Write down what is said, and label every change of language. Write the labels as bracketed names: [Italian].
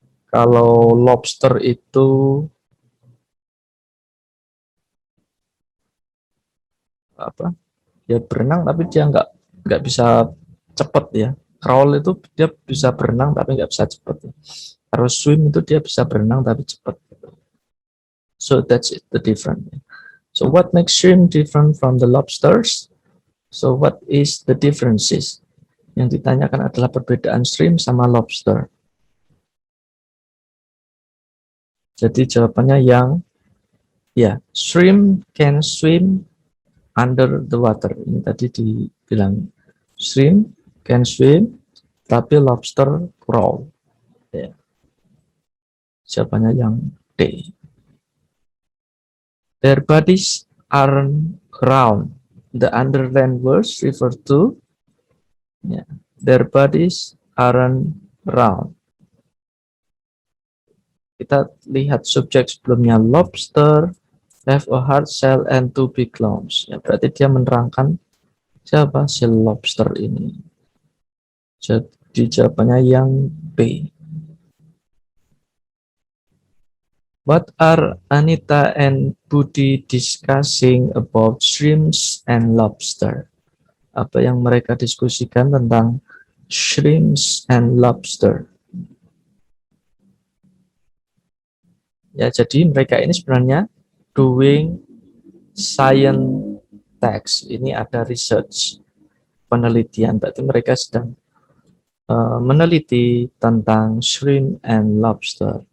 [Indonesian] Kalau lobster itu apa? Ya berenang tapi dia nggak bisa cepat ya. Crawl itu dia bisa berenang tapi nggak bisa cepat. Ya. Kalau swim itu dia bisa berenang tapi cepat. [English] So that's it, the difference. So what makes shrimp different from the lobsters? So what is the differences? [Indonesian] Yang ditanyakan adalah perbedaan shrimp sama lobster. Jadi jawabannya yang ya, [English] shrimp can swim under the water. [Indonesian] Ini tadi dibilang [English] shrimp can swim, [Indonesian] tapi [English] lobster crawl. [Indonesian] Ya. Jawabannya yang D. [English] Their bodies aren't round. The underlined words refer to ya, their bodies aren't round. [Indonesian] Kita lihat subjek sebelumnya, [English] lobster have a hard shell and two big claws. [Indonesian] Ya, berarti dia menerangkan siapa si lobster ini. Jadi jawabannya yang B. [English] What are Anita and Budi discussing about shrimps and lobster? [Indonesian] Apa yang mereka diskusikan tentang shrimps and lobster? Ya, jadi mereka ini sebenarnya [English] doing science text. [Indonesian] Ini ada research, penelitian. Berarti mereka sedang meneliti tentang shrimp and lobster.